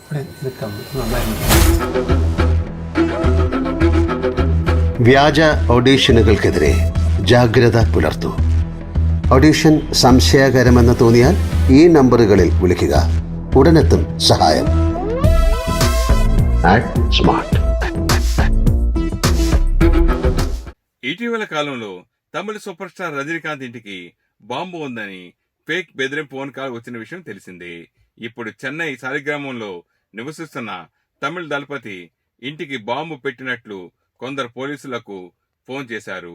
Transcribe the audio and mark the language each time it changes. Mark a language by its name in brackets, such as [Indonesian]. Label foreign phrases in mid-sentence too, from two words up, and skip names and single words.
[Malayalam] വ്യാജ ഓഡീഷനുകൾക്കെതിരെ ജാഗ്രത പുലർത്തൂ. ഓഡീഷൻ സംശയകരമെന്ന് തോന്നിയാൽ ഈ നമ്പറുകളിൽ വിളിക്കുക. ഉടനെത്തും സഹായം. [English] act smart. [Telugu] ఇటీవల కాలంలో తమిళ [English] super star [Telugu] రజనీకాంత్ ఇంటికి బాంబు ఉందని ఫేక్ బెదిరింపు [English] phone call [Telugu] వచ్చిన విషయం తెలిసిందే. ఇప్పుడు చెన్నై సాలిగ్రామంలో నివసిస్తున్న తమిళ దళపతి ఇంటికి బాంబు పెట్టినట్లు కొందరు పోలీసులకు ఫోన్ చేశారు.